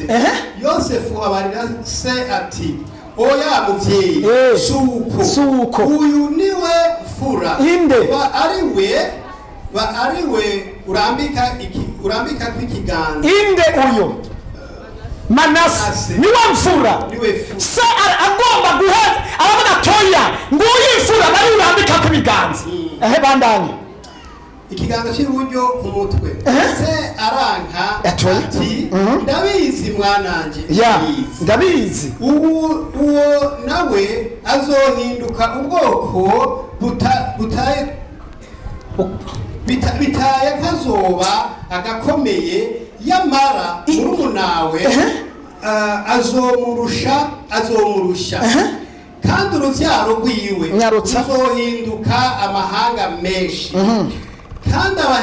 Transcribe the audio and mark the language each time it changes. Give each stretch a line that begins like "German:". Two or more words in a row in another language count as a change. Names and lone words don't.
Rundi: Yosefu abarira se ati oya muvyeyi, suko uyu niwe fura ariwe urambika kw'ikiganza. Inde uyo Manase niwe mfura. Se agomba guheza abana toya nguyu mfura bari urambika kw'ibiganza. Bandanye ikiganza cy'iburyo ku mutwe. Se aranka ati ndabizi mwananje, ndabizi uwo nawe azohinduka ubwoko bitaye kazoba agakomeye, yamara murumunawe azomurusha kandi uruvyaro rwiwe ruzohinduka amahanga menshi, kandi